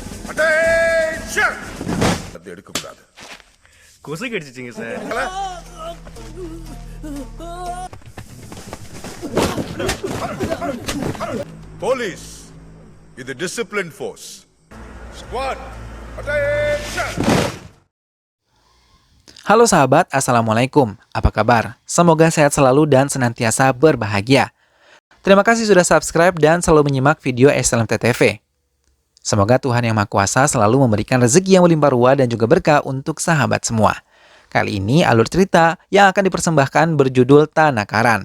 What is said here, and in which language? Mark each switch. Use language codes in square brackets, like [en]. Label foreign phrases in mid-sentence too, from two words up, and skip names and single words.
[en] Attention! [ta] அது எடுக்கக்கூடாது. கொசு கடிச்சிச்சிங்க சார். [en] Police, இது discipline force. Squad, attention! [id] Halo sahabat, Assalamualaikum. Apa kabar? Semoga sehat selalu dan senantiasa berbahagia. Terima kasih sudah subscribe dan selalu menyimak video SLMT-TV. Semoga Tuhan Yang Maha Kuasa selalu memberikan rezeki yang melimpah ruah dan juga berkah untuk sahabat semua. Kali ini alur cerita yang akan dipersembahkan berjudul Tanakaran.